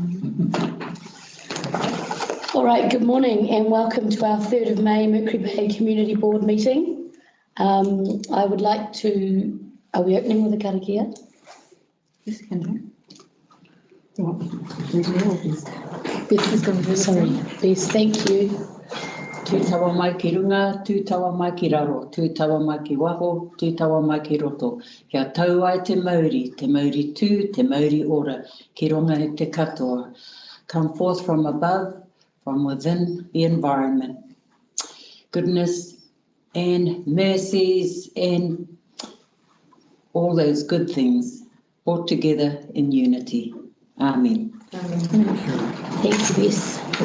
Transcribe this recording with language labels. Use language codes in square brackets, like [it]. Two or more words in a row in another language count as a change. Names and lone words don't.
[en] All right, good morning and welcome to our 3rd of May Mercury Bay Community Board meeting. I would like to, are we opening with a karakia? Yes, can do. Beth is going to, sorry, Beth, thank you. [mi] Tū tawa mai ki runga, tū tawa mai ki raro, tū tawa mai ki waho, tū tawa mai ki roto. Kia tau ai te mauri tū, te mauri ora, ki runga e te katoa. [en] Come forth from above, from within the environment. Goodness and mercies and all those good things, all together in unity. Amen. Thank you, Bess.